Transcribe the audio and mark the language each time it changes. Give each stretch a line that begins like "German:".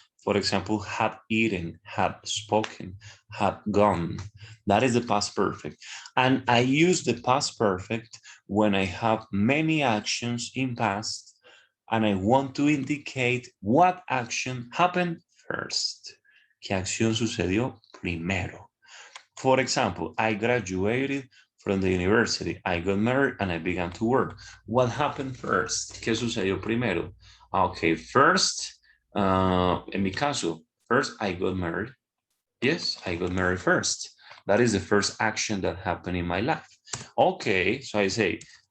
English: For example, have eaten, have spoken, have gone. That is the past perfect. And I use the past perfect when I have many actions in past and I want to indicate what action happened first.
Spanish: ¿Qué acción sucedió primero?
English: For example, I graduated from the university. I got married and I began to work. What happened first?
Spanish: ¿Qué sucedió primero?
English: Okay, first,
Spanish: en mi caso,
English: first I got married. Yes, I got married first. That is the first action that happened in my life. Okay, so I say,